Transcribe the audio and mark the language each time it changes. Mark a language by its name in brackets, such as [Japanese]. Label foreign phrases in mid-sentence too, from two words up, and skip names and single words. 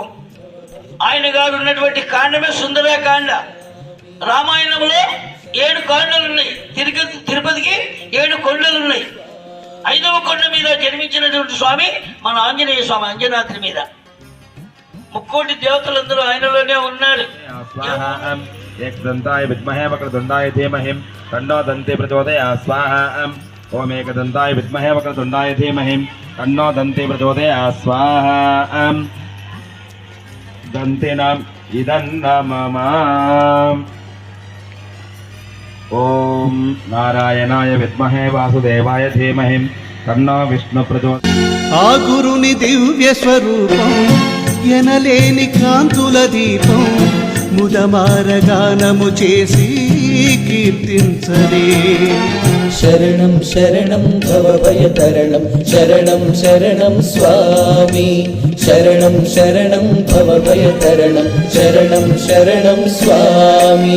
[Telugu] ఆయన గారు ఉన్నటువంటి కాండమే సుందరకాండ. రామాయణంలో 7 కాండలు ఉన్నాయి. తిరుపతికి 7 కొండలు ఉన్నాయి. 5వ కొండ మీద జన్మించినటువంటి స్వామి మన ఆంజనేయ స్వామి అంజనాద్రి మీద. ముక్కోటి దేవతలందరూ ఆయనలోనే ఉన్నారు. [Sanskrit] एकदन्ताय विद्महे वक्रतुण्डाय धीमहि तन्नो दन्ती प्रचोदयात् स्वाहा ओम एकदन्ताय विद्महे वक्रतुण्डाय धीमहि तन्नो दन्ती प्रचोदयात् स्वाहा दन्तिनाम् इदन्नमम ओम नारायणाय विद्महे वासुदेवाय धीमहि तन्नो विष्णु प्रचोदयात् [Telugu] ఆ గురుని దివ్య స్వరూపం ఎనలేని కాంతుల దీపం ముదమారగానము చేసి కీర్తించరే. శరణం శరణం భవభయతరణం శరణం శరణం స్వామి శరణం శరణం భవభయతరణం శరణం శరణం స్వామి.